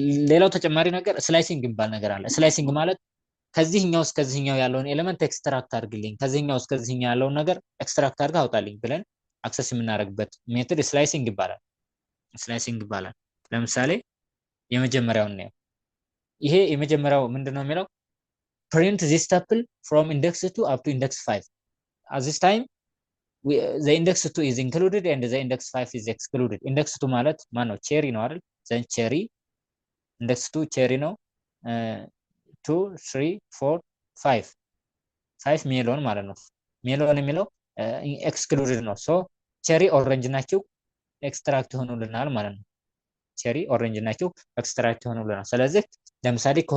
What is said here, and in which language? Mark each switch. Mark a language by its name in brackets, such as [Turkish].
[Amharic] ሌላው ተጨማሪ ነገር ስላይሲንግ የሚባል ነገር አለ። ስላይሲንግ ማለት ከዚህኛው እስከዚህኛው ያለውን ኤሌመንት ኤክስትራክት አድርግልኝ፣ ከዚህኛው እስከዚህኛው ያለውን ነገር ኤክስትራክት አድርጋ አውጣልኝ ብለን አክሰስ የምናደርግበት ሜትድ ስላይሲንግ ይባላል። ለምሳሌ የመጀመሪያውን ነው። ይሄ የመጀመሪያው ምንድነው የሚለው [English] print this tuple from index 2 up to index 5. At this time the index 2 is included and the index 5 is excluded. [Amharic] index 2 ማለት ማን ነው? ቼሪ ነው አይደል? ዘን ቼሪ index 2 ቼሪ ነው። 2 3 4 5 ሜሎን ማለት ነው። ሜሎን የሚለው ኤክስክሉድድ ነው። ሶ ቼሪ ኦሬንጅ ናቸው ኤክስትራክት ይሆኑልናል ማለት ነው። ቼሪ ኦሬንጅ ናቸው ኤክስትራክት ይሆኑልናል። ስለዚህ ለምሳሌ